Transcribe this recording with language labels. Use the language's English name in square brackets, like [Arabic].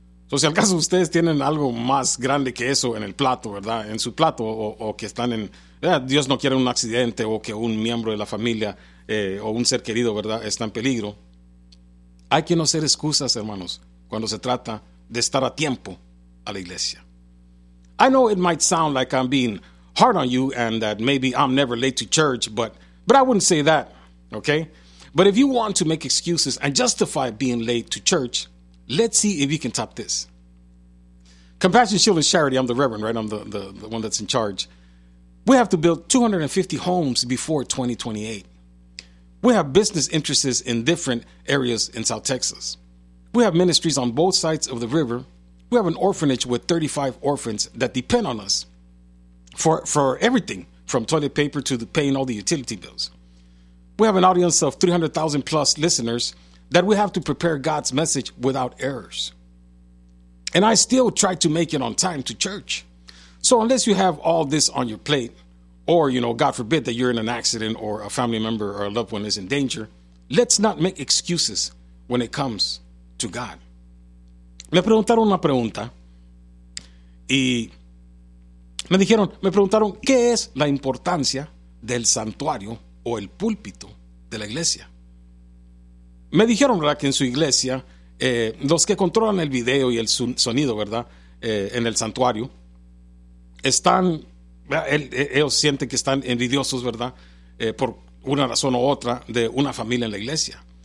[Spanish] O sea, al caso ustedes tienen algo más grande que eso en el plato, ¿verdad?, en su plato, o que están en, Dios no quiere un accidente, o que un miembro de la familia o un ser querido, ¿verdad?, está en peligro. Hay que no hacer excusas, hermanos, cuando se trata de estar a tiempo a la iglesia. [English] I know it might sound like I'm being hard on you and that maybe I'm never late to church, but I wouldn't say that, okay? But if you want to make excuses and justify being late to church, let's see if you can top this. Compassion Shield and Charity, I'm the reverend, right? I'm the one that's in charge. We have to build 250 homes before 2028. We have business interests in different areas in South Texas. We have ministries on both sides of the river. We have an orphanage with 35 orphans that depend on us for everything, from toilet paper to paying all the utility bills. We have an audience of 300,000 plus listeners that we have to prepare God's message without errors. And I still try to make it on time to church. So unless you have all this on your plate, or, you know, God forbid that you're in an accident or a family member or a loved one is in danger, let's not make excuses when it comes to God. [Spanish] Me preguntaron una pregunta y me preguntaron qué es la importancia del santuario o el púlpito de la iglesia. Me dijeron, ¿verdad?, que en su iglesia, los que controlan el video y el sonido, ¿verdad?, en el santuario, están, ellos sienten que están envidiosos, ¿verdad?, por una razón u otra de una familia en la iglesia.